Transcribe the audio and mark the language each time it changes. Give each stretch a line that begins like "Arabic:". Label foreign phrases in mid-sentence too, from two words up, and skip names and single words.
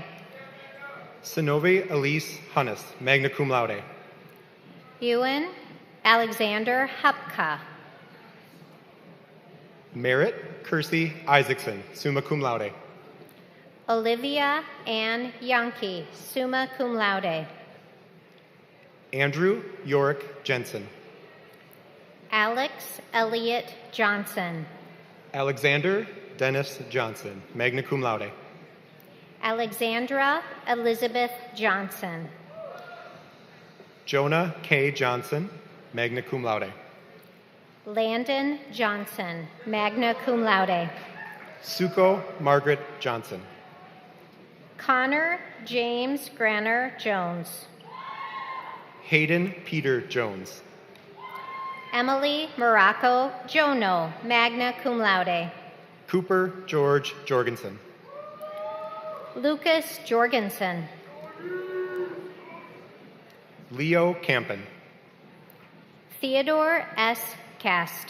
English: Synovi Elise Hunnis,
Latin: magna cum laude,
English: Ewan Alexander Hupka, Merritt Kersey Isaacson,
Latin: summa cum laude,
English: Olivia Ann Yankee,
Latin: summa cum laude,
English: Andrew Yorick Jensen, Alex Elliott Johnson, Alexander Dennis Johnson,
Latin: magna cum laude,
English: Alexandra Elizabeth Johnson, Jonah K. Johnson,
Latin: magna cum laude,
English: Landon Johnson,
Latin: magna cum laude,
English: Suko Margaret Johnson, Connor James Granner Jones, Hayden Peter Jones, Emily Morocco Jono,
Latin: magna cum laude,
English: Cooper George Jorgensen, Lucas Jorgensen, Leo Campen, Theodore S. Cast,